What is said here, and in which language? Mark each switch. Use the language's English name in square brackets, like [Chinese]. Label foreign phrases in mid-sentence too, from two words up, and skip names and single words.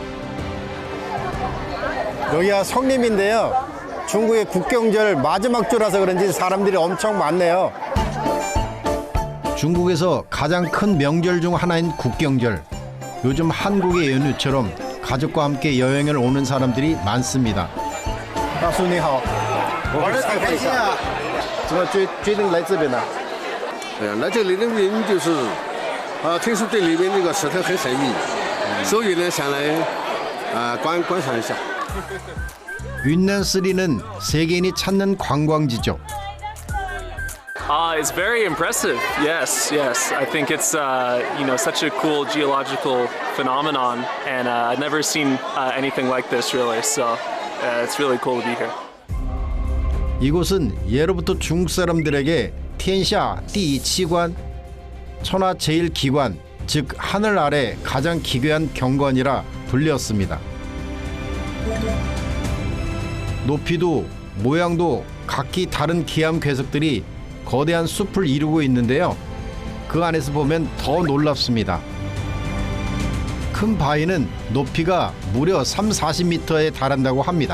[Korean] 여기가 성림인데요. 중국의 국경절 마지막 주라서 그런지 사람들이 엄청 많네요. 중국에서 가장 큰 명절 중 하나인 국경절. 요즘 한국의 연휴처럼 가족과 함께 여행을 오는 사람들이 많습니다. [Chinese] 大叔你好，玩得很开心啊！怎么决定来这边呢？来这里的原因就是，听说这里面那个石头很神秘，所以呢想来观赏一下。 [Korean] 윈난쓰리는 세계인이 찾는 관광지죠. [English] It's very impressive. Yes. I think it's such a cool geological phenomenon, and I've never seen anything like this really. So it's really cool to be here. [Korean] 이곳은 예로부터 중국 사람들에게 [Chinese] 天下第一奇观, [Korean] 천하 제일 기관, 즉 하늘 아래 가장 기괴한 경관이라 불렸습니다. 높이도 모양도 각기 다른 기암 괴석들이 거대한 숲을 이루고 있는데요. 그 안에서 보면 더 놀랍습니다. 큰 바위는 높이가 무려 30-40m에 달한다고 합니다.